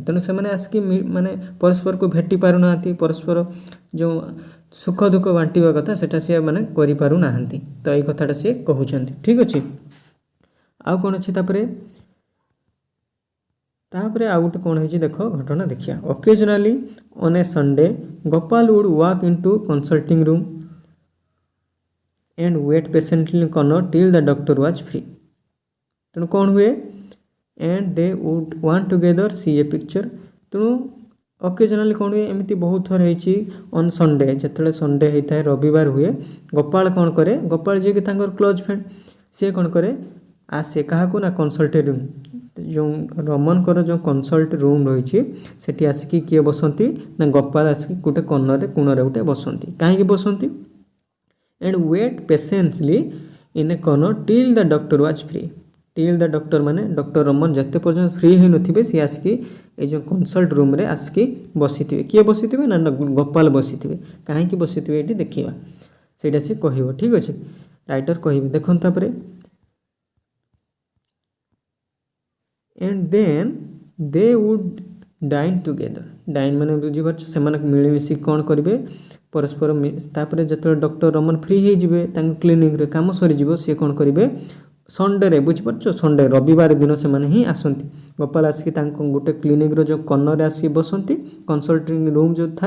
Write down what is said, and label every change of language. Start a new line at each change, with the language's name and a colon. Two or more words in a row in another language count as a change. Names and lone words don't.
Odia: ତେଣୁ ସେମାନେ ଆସିକି ମାନେ ପରସ୍ପରକୁ ଭେଟି ପାରୁନାହାନ୍ତି, ପରସ୍ପର ଯେଉଁ ସୁଖ ଦୁଃଖ ବାଣ୍ଟିବା କଥା ସେଟା ସିଏ ମାନେ କରିପାରୁନାହାନ୍ତି। ତ ଏଇ କଥାଟା ସିଏ କହୁଛନ୍ତି। ଠିକ୍ ଅଛି, ଆଉ କ'ଣ ଅଛି ତାପରେ ଆଉ ଗୋଟେ କ'ଣ ହେଇଛି ଦେଖ ଘଟଣା ଦେଖିବା।
English: occasionally on a Sunday Gopal would walk into consulting room and wait patiently in corner till the doctor was free.
Odia: ତେଣୁ କ'ଣ ହୁଏ,
English: and they would want together see a picture.
Odia: ତେଣୁ ଅକେଜନାଲି କ'ଣ ହୁଏ, ଏମିତି ବହୁତ ଥର ହେଇଛି
English: on Sunday,
Odia: ଯେତେବେଳେ ସଣ୍ଡେ ହେଇଥାଏ ରବିବାର ହୁଏ, ଗୋପାଳ କ'ଣ କରେ, ଗୋପାଳ ଯିଏକି ତାଙ୍କର
English: close friend,
Odia: ସିଏ କ'ଣ କରେ ଆସେ କାହାକୁ ନା
English: consulting room,
Odia: ଯେଉଁ ରମନଙ୍କର ଯେଉଁ
English: consult room
Odia: ରହିଛି ସେଠି ଆସିକି କିଏ ବସନ୍ତି ନା ଗୋପାଳ ଆସିକି ଗୋଟେ କୋଣରେ ଗୋଟେ ବସନ୍ତି। କାହିଁକି ବସନ୍ତି,
English: and wait patiently in a corner till the doctor was free. till the doctor
Odia: ମାନେ ଡକ୍ଟର ରମନ ଯେତେ ପର୍ଯ୍ୟନ୍ତ ଫ୍ରି ହେଇନଥିବେ ସିଏ ଆସିକି ଏଇ ଯେଉଁ କନସଲ୍ଟ ରୁମ୍ରେ ଆସିକି ବସିଥିବେ। କିଏ ବସିଥିବେ ନା ଗୋପାଳ ବସିଥିବେ। କାହିଁକି ବସିଥିବେ ଏଠି ଦେଖିବା, ସେଇଟା ସିଏ କହିବ। ଠିକ୍ ଅଛି, ରାଇଟର କହିବେ। ଦେଖନ୍ତୁ ତାପରେ
English: and then they would dine together.
Odia: ଡାଇନ୍ ମାନେ ବୁଝିପାରୁଛ, ସେମାନେ ମିଳିମିଶି କ'ଣ କରିବେ ପରସ୍ପର। ତାପରେ ଯେତେବେଳେ ଡକ୍ଟର ରମନ ଫ୍ରି ହେଇଯିବେ, ତାଙ୍କ କ୍ଲିନିକ୍ରେ କାମ ସରିଯିବ, ସିଏ କ'ଣ କରିବେ ସଣ୍ଡେରେ, ବୁଝିପାରୁଛ, ସଣ୍ଡେ ରବିବାର ଦିନ ସେମାନେ ହିଁ ଆସନ୍ତି। ଗୋପାଳ ଆସିକି ତାଙ୍କ ଗୋଟେ କ୍ଲିନିକ୍ର ଯେଉଁ କର୍ଣ୍ଣରରେ ଆସିକି ବସନ୍ତି,
English: consulting room
Odia: ଯେଉଁ ଥାଏ।